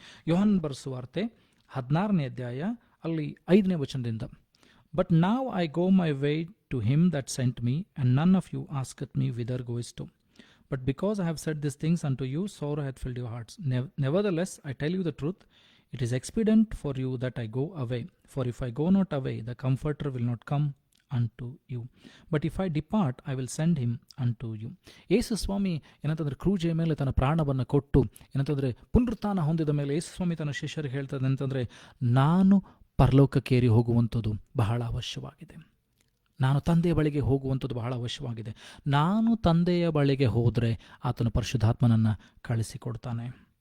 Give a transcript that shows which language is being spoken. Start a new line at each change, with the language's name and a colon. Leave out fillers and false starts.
Kannada: ಯೋಹಾನನ ಬರೆದ ಸುವಾರ್ತೆ 16ನೇ ಅಧ್ಯಾಯ ಅಲ್ಲಿ 5ನೇ ವಚನದಿಂದ,
English: But ನಾವ್ I go my way to him that sent me, and none of you asketh me whither goest to. But because I have said these things unto you, sorrow hath filled your hearts. Nevertheless, I tell you the truth, it is expedient for you that I go away. For if I go not away, the Comforter will not come unto you. But if I depart, I will send him unto you.
Kannada: ಯೇಸು ಸ್ವಾಮಿ ಏನಂತಂದರೆ ಕ್ರೂಜೆಯ ಮೇಲೆ ತನ್ನ ಪ್ರಾಣವನ್ನು ಕೊಟ್ಟು ಏನಂತಂದರೆ ಪುನರುತ್ಥಾನ ಹೊಂದಿದ ಮೇಲೆ ಯೇಸು ಸ್ವಾಮಿ ತನ್ನ ಶಿಷ್ಯರಿಗೆ ಹೇಳ್ತದೆ ಅಂತಂದರೆ ನಾನು ಪರಲೋಕಕ್ಕೇರಿ ಹೋಗುವಂಥದ್ದು ಬಹಳ ಅವಶ್ಯವಾಗಿದೆ. ನಾನು ತಂದೆಯ ಬಳಿಗೆ ಹೋಗುವಂಥದ್ದು ಬಹಳ ಅವಶ್ಯವಾಗಿದೆ. ನಾನು ತಂದೆಯ ಬಳಿಗೆ ಹೋದರೆ ಆತನು ಪರಿಶುದ್ಧಾತ್ಮನನ್ನು ಕಳಿಸಿಕೊಡ್ತಾನೆ.